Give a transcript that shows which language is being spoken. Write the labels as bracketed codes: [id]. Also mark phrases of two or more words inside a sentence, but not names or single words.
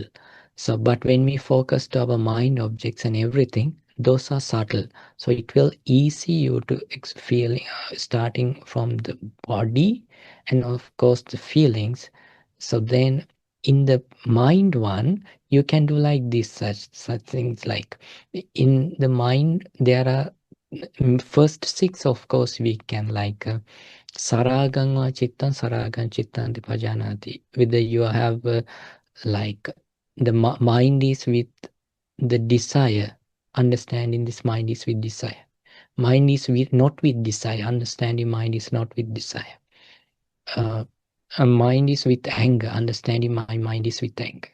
[en] So but when we focus to our mind objects and everything, those are subtle, so it will easy you to feel starting from the body and of course the feelings. So then in the mind one you can do like this, such things like in the mind there are first 6 of course we can like [pi] Saragang va chittan saragang chittan pajanati. [en] Whether you have like the mind is with the desire, understanding this mind is with desire. Mind is with not with desire, understanding mind is not with desire. A mind is with anger, understanding my mind is with anger.